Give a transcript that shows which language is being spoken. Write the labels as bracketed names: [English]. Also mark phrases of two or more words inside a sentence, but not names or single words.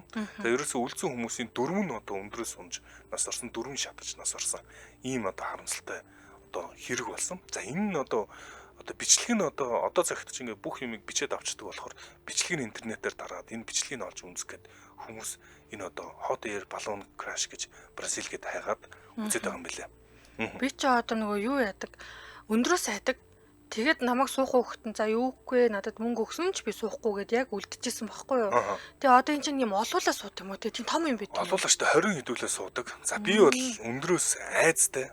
[Mongolian] За ерөөсөө үлдсэн хүмүүсийн 4 нь одоо өндрөөс унж нас орсон, 4 шатаж нас орсон. Ийм одоо харамсалтай одоо хэрэг болсон. За энэ нь одоо бичлэг нь одоо цагт чинь ингээд бүх юмыг бичээд авчдаг болохоор бичлэг нь интернетээр дараад энэ бичлэгийг олж үзэх гээд хүмүүс энэ одоо [English] hot air balloon crash [Mongolian] гэж Бразил гээд хайгаад үзээд байгаа юм билээ. Би ч одоо нөгөө юу яадаг өндрөөс хайдаг. Тэгэд намайг суух хөөхтөн за юугүй надад мөнгө өгсөн ч би суухгүй гэд яг үлдчихсэн байхгүй юу. Тэгээ одоо эн чинь юм олуулаа суут юм уу тийм том юм бид. Олуулаа штэ 20 хэдүүлээ суудаг. За би бол өндрөөс айцтай.